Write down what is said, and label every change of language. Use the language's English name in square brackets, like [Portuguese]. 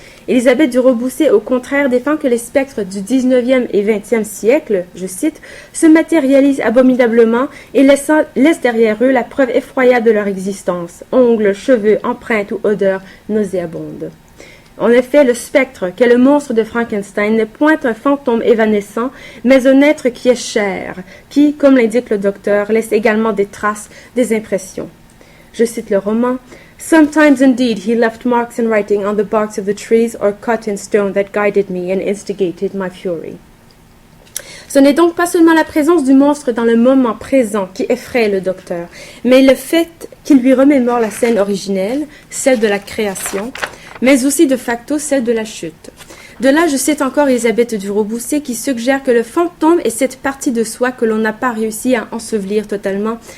[French] Élisabeth Duro-Boussay, au contraire, défend que les spectres du XIXe et XXe siècle, je cite, se matérialisent abominablement et laissent derrière eux la preuve effroyable de leur existence, ongles, cheveux, empreintes ou odeurs nauséabondes. En effet, le spectre, qu'est le monstre de Frankenstein, n'est point un fantôme évanescent, mais un être qui est chair, qui, comme l'indique le docteur, laisse également des traces, des impressions. Je cite le roman. [English] Sometimes indeed he left marks in writing on the barks of the trees or cut in stone that guided me and instigated my fury. [French] Ce n'est donc pas seulement la présence du monstre dans le moment présent qui effraie le docteur, mais le fait qu'il lui remémore la scène originelle, celle de la création, mais aussi de facto celle de la chute. De là, je cite encore Élisabeth Duro-Boussay qui suggère que le fantôme est cette partie de soi que l'on n'a pas réussi à ensevelir totalement.